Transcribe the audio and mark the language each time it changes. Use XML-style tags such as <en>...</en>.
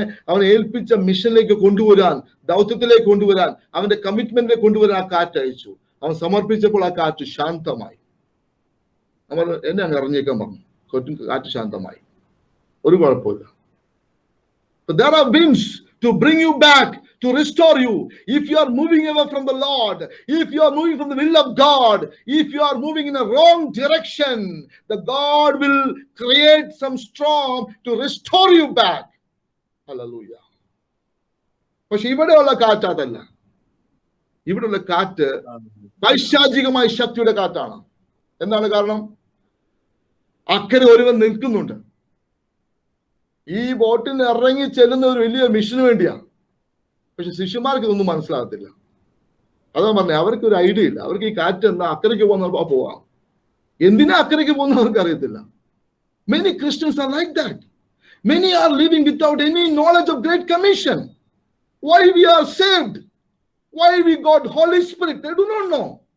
<ml>അവനെ ഏൽപ്പിച്ച മിഷനിലേക്ക് കൊണ്ടുവരാൻ, ദൗത്യത്തിലേക്ക് കൊണ്ടുവരാൻ, അവന്റെ കമ്മിറ്റ്മെന്റിലേക്ക് കൊണ്ടുവരാൻ ആ കാറ്റ് അയച്ചു. അവൻ സമർപ്പിച്ചപ്പോൾ ആ കാറ്റ് ശാന്തമായി. നമ്മൾ എന്നെ അങ്ങ് ഇറങ്ങിയേക്കാൻ പറഞ്ഞു, കാറ്റ് ശാന്തമായി. ഒരു കുഴപ്പമില്ല.</ml> <en>But there are winds to bring you back, to restore you. If you are moving away from the Lord, if you are moving from the will of God, if you are moving in a wrong direction, the God will create some storm to restore you back.</en> <ml>Hallelujah. പക്ഷെ ഇവിടെയുള്ള കാറ്റ് അതല്ല. ഇവിടെയുള്ള കാറ്റ് പൈശാചികമായ ശക്തിയുടെ കാറ്റാണ്. എന്താണ് കാരണം? അക്കരെ ഒരുവൻ നിൽക്കുന്നുണ്ട്. ഈ ബോട്ടിൽ നിന്ന് ഇറങ്ങി ചെല്ലുന്ന ഒരു വലിയ മിഷന് വേണ്ടിയാണ്. പക്ഷെ ശിഷ്യന്മാർക്ക് ഇതൊന്നും മനസ്സിലാകത്തില്ല. അതാ പറഞ്ഞത്, അവർക്ക് ഒരു ഐഡിയ ഇല്ല. അവർക്ക് ഈ കാറ്റ് എന്നാ അക്കരയ്ക്ക് പോകുന്ന പോവാം, എന്തിനാ അക്കരയ്ക്ക് പോകുന്ന അവർക്ക് അറിയത്തില്ല.</ml> <en>Many Christians are like that. Many are living without any knowledge of Great Commission. Why we are saved? Why we got Holy Spirit? They do not know.</en>